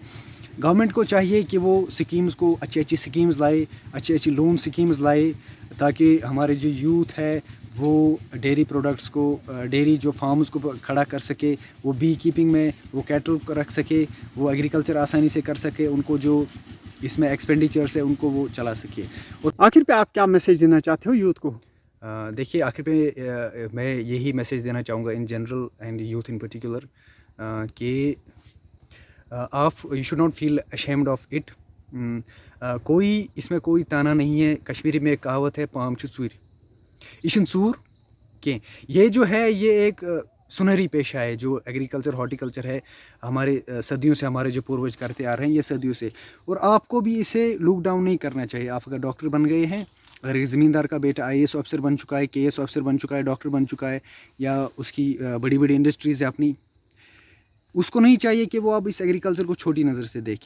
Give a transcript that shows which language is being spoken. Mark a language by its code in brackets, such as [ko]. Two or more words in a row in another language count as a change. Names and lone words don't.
[ur] گورنمنٹ کو چاہیے کہ وہ اسکیمز کو اچھی اسکیمز لائے, اچھی [en] loan schemes [ur] لائے, تاکہ ہمارے جو یوتھ ہے وہ [en] dairy products [ur] کو, ڈیری جو فارمز کو کھڑا کر سکے, وہ [en] bee keeping [ur] میں وہ کیٹل کو رکھ سکے, وہ ایگریکلچر آسانی سے کر سکے, ان کو جو اس میں ایکسپینڈیچرس ہے ان کو وہ چلا سکے. اور آخر پہ آپ کیا میسیج دینا چاہتے ہو یوتھ کو؟ دیکھیے, آخر پہ میں یہی میسیج دینا چاہوں گا [en] in general and youth in particular, [ur] کہ آپ [en] you should not feel ashamed of it. [ur] کوئی اس میں کوئی تانا نہیں ہے. کشمیری میں ایک کہاوت ہے, [ks] پام چھ ژوٗرِ, یہ چھُنہٕ ژوٗر کینٛہہ. [ur] یہ جو ہے یہ ایک سنہری پیشہ ہے جو [en] agriculture horticulture [ur] ہے. ہمارے صدیوں سے ہمارے جو پوروج کرتے آ رہے ہیں, یہ صدیوں سے. اور آپ کو بھی اسے [en] look down [ur] نہیں کرنا چاہیے. آپ اگر ڈاکٹر بن گئے ہیں, اگر ایک زمیندار کا بیٹا [en] IAS officer [ur] بن چکا ہے, کے ایس آفیسر بن چکا ہے, ڈاکٹر بن چکا ہے, یا اس کی بڑی بڑی انڈسٹریز ہے اپنی, اس کو نہیں چاہیے کہ وہ اب اس ایگریکلچر کو چھوٹی نظر سے دیکھیں.